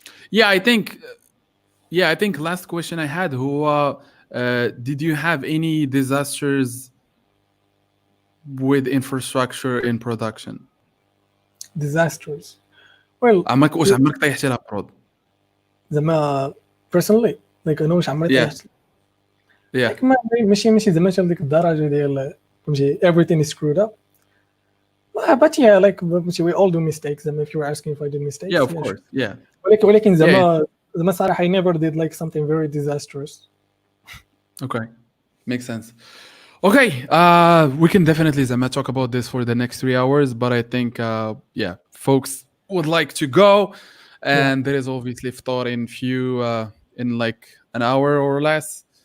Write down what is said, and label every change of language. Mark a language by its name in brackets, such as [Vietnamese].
[English] Yeah, I think last question I had who did you have any disasters with infrastructure in production? Disasters. Well, [Arabic] عمرك طيحتي لها برود؟ زعما [English] personally like [Arabic] انا واش عمري طيحت [English] like [Arabic] ماشي زعما حتى لديك الدرجه ديال فهمتي [English] everything is screwed up. But yeah, like we all do mistakes. If you were asking if I did mistakes, yeah, of course, yeah. [Arabic] ولكن زعما صراحة [English] I never did like something very disastrous. Okay, makes sense. Okay, we can definitely Zama talk about this for the next 3 hours, but I think folks would like to go, and there is obviously iftar in like an hour or less.